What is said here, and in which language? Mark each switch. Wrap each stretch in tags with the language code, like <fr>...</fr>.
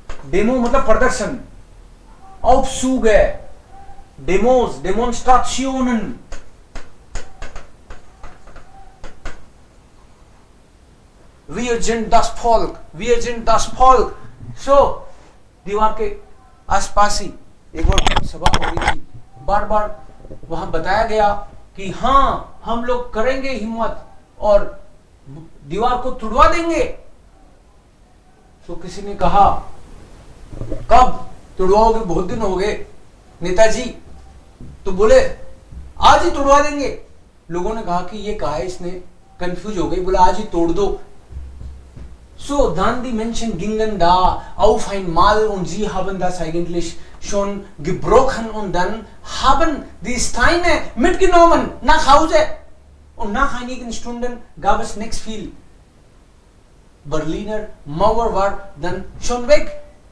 <de>Demo</de> <hi>मतलब प्रदर्शन,</hi> <de>Aufzüge, Demos, Demonstrationen. Wir sind das Volk, wir sind das Volk.</de> <hi>So, दीवार के आसपास ही एक और सभा हो रही थी, बार बार वहां बताया गया कि हाँ हम लोग करेंगे हिम्मत और दीवार को तुड़वा देंगे। तो किसी ने कहा कब तुड़वाओगे, बहुत दिन हो गए नेताजी। तो बोले आज ही तुड़वा देंगे। लोगों ने कहा कि ये कहा है इसने, कंफ्यूज हो गई, बोला आज ही तोड़ दो।</hi> <de>So, dann die Menschen gingen da auf einmal und sie haben das eigentlich schon gebrochen und dann haben die Steine mitgenommen nach Hause. Und nach einigen Stunden gab es nichts viel. Berliner Mauer war dann schon weg.</de>